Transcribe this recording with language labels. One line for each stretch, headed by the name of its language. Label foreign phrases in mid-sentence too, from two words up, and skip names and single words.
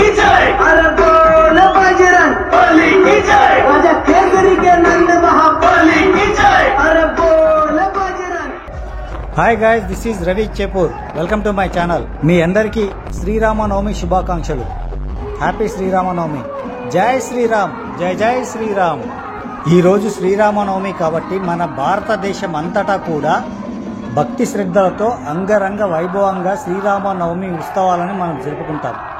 Hindi: जय, अरे बोल बजरंग बली की जय, राजा केसरी के नंद महाबली की जय, अरे बोल बजरंग।
English: Hi guys, This is Ravi Chepur. Welcome to my channel.
Telugu: మీ అందరికీ శ్రీరామనవమి శుభాకాంక్షలు. హ్యాపీ శ్రీరామనవమి. జై శ్రీరామ్, జై జై శ్రీరామ్. ఈ రోజు శ్రీరామనవమి కాబట్టి మన భారతదేశం అంతటా కూడా భక్తి శ్రద్ధలతో అంగరంగ వైభవంగా శ్రీరామనవమి ఉత్సవాలను మనం జరుపుకుంటాం.